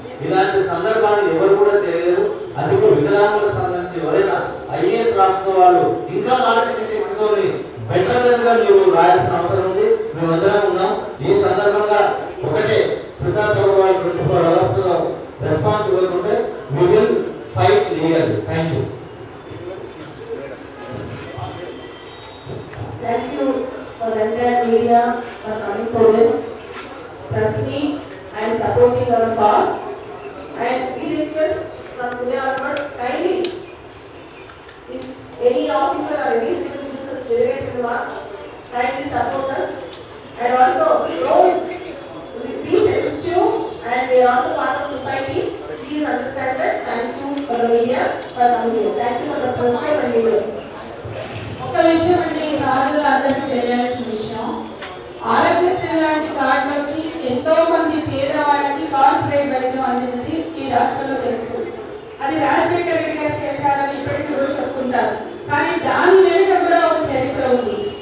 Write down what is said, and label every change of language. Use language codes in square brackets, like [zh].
[te] ఇలాంటి సందర్భాన్ని ఎవరు కూడా చేయలేరు. అది వికలాంగులకు సంబంధించి ఎవరైనా ఐఏఎస్ రాష్ట్ర వాళ్ళు ఇంకా మానసిక శక్తితోని బెటర్ గా మీరు రాయాల్సిన అవసరం ఉంది. మేమందరం ఉన్నాం. ఈ సందర్భంగా ఒకటే సుతా సభ 24 అవర్స్ రెస్పాన్స్ ఇవ్వకుంటే [en] we will fight legally. Thank you. Thank you for the entire media for coming to this press meet and supporting our cause. And we request from today onwards, kindly, if any officer or any citizen is related to us, kindly support us. And also, don't be sensitive, and we are also part of society. Please understand that. Thank you for the media for coming here. Thank you for the press time and media. [te] ఒక విషయం అంటే ఈ సహజంగా అందరికీ తెలియాల్సిన విషయం, ఆరోగ్యశ్రీ లాంటి కార్డులు వచ్చి ఎంతో మంది పేదవాళ్ళకి కార్పొరేట్ వైద్యం అందినది ఈ రాష్ట్రంలో తెలుసు. అది రాజశేఖర రెడ్డి గారు చేశారని ఇప్పటికీ కూడా చెప్పుకుంటారు. కానీ దాని వెనుక కూడా ఒక చరిత్ర ఉంది.